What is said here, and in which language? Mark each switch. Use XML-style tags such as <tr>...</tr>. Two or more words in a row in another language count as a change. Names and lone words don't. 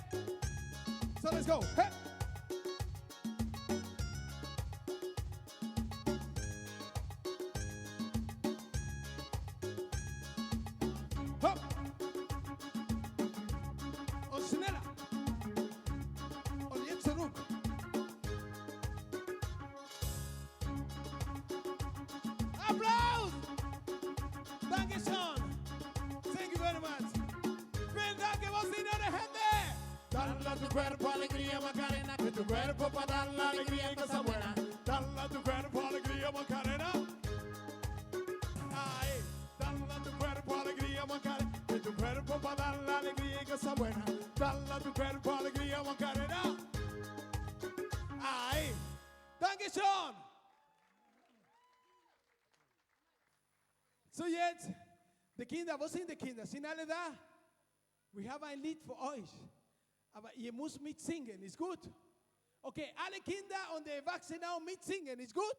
<en>So, let's go. Hey. Hopp.</en> <de>Und schneller. Und jetzt zurück. Applaus! Dankeschön.</de> <en>Thank you very much.</en> <de>Vielen Dank, was sind eure Hände?</de> <es>Dale a tu cuerpo alegría, Macarena. Que tu cuerpo para dar la alegría y cosa buena. Dale a tu cuerpo alegría, Macarena. Ay, dale a tu cuerpo alegría, Macarena. Que tu cuerpo para dar la alegría y cosa buena. Dale a tu cuerpo alegría, Macarena. Ay,</es> <de>Dankeschön. So jetzt, die Kinder, wo sind die Kinder? Sind alle da? Wir haben ein Lied für euch. Aber ihr müsst mitsingen, ist gut? Okay, alle Kinder und die Erwachsenen auch mitsingen, ist gut?</de>